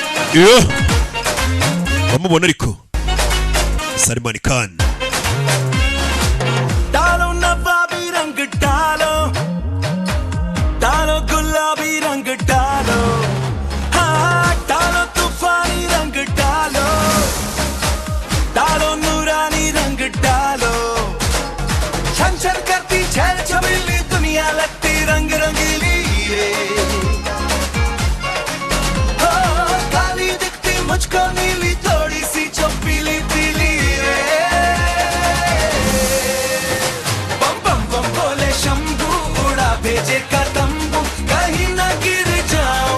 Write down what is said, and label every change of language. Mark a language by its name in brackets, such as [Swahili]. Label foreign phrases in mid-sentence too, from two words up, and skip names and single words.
[Kinyarwanda] iyo bamubona ariko Salman Khan [Hindi] डालो नवाबी रंग डालो डालो गुलाबी रंग डालो हाँ डालो तूफानी रंग डालो डालो नूरानी रंग डालो छन छन करती छल छबीली दुनिया लगती रंग रंगीली काली दिखती मुझको नीली थोड़ी सी जो पीली पीली भेजे का तंबू कहीं ना गिर जाऊं